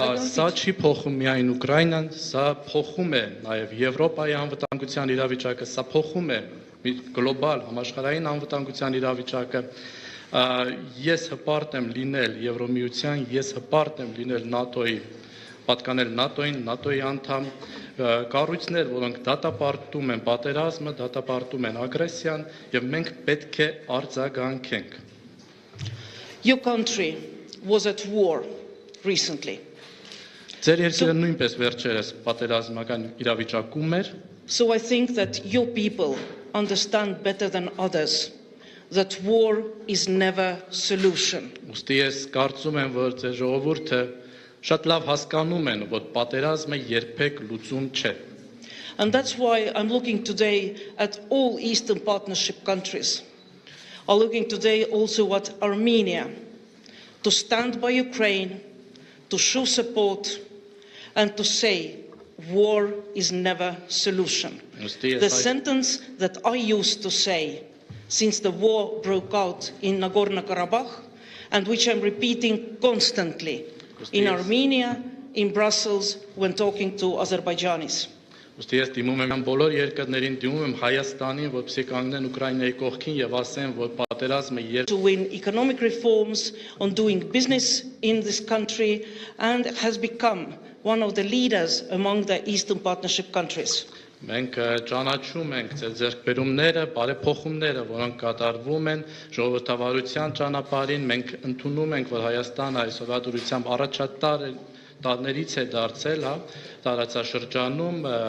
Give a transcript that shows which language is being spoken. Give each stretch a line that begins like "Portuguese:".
Armenian: Սա չի փոխում միայն Ուկրաինան, սա փոխում է նաև Եվրոպայի անվտանգության իրավիճակը, սա փոխում է գլոբալ համաշխարհային անվտանգության իրավիճակը։ Ես հպարտ եմ լինել Եվրոմիության, ես հպարտ եմ լինել ՆԱՏՕ-ի, պատկանել ՆԱՏՕ-ին, ՆԱՏՕ-ի անդամ, կառույցներ, որոնք դատապարտում են պատերազմը, դատապարտում են ագրեսիան, եւ մենք պետք է արձագանքենք։
English: Your country was at war recently.
Armenian: Ձեր երկիրը նույնպես վերջերս պատերազմական իրավիճակում էր։
English: So I think that your people understand better than others that war is never solution.
Armenian: Ուստի ես կարծում եմ, որ ձեր ժողովուրդը շատ լավ հասկանում են, որ պատերազմը երբեք լուծում չէ։
English: And that's why I'm looking today at all Eastern Partnership countries. I'm looking today also at Armenia to stand by Ukraine, to show support and to say war is never solution. The sentence that I used to say since the war broke out in Nagorno-Karabakh and which I'm repeating constantly in Armenia, in Brussels, when talking to Azerbaijanis.
Armenian: Ուստի ես դիմում եմ բոլոր երկրներին, դիմում եմ Հայաստանին, որպեսզի կանգնեն Ուկրաինայի կողքին եւ ասեն, որ պատերազմը
English: to win economic reforms, on doing business in this country, and has become one of the leaders among the Eastern Partnership countries.
Armenian: Մենք ճանաչում ենք ձեր ձեռքբերումները, բարեփոխումները, որոնք կատարվում են ժողովրդավարության ճանապարհին, մենք ընդունում ենք, որ Հայաստանը այսօրվա դրությամբ առաջատար տարներից է դարձել, հա, տարածաշրջանում